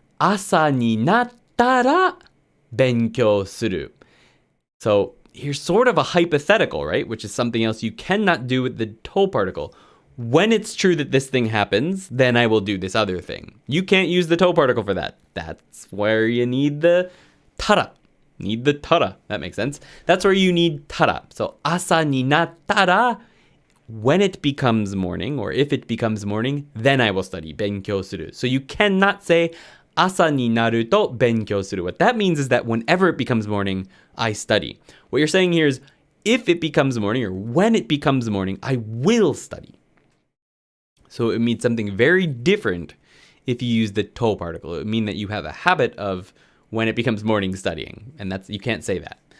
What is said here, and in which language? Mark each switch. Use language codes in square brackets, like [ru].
[ja] 朝になったら勉強する. [en] So here's sort of a hypothetical, right? Which is something else you cannot do with the to particle. When it's true that this thing happens, then I will do this other thing. You can't use the to particle for that. That's where you need the tara. Need the tara. That makes sense. That's where you need tara. So, [ja] 朝になったら, [en] when it becomes morning, or if it becomes morning, then I will study. [ja] 勉強する. [en] So you cannot say, [ja] 朝になると勉強する. [en] What that means is that whenever it becomes morning, I study. What you're saying here is, if it becomes morning, or when it becomes morning, I will study. So it means something very different if you use the to particle. It would mean that you have a habit of when it becomes morning studying, and you can't say that.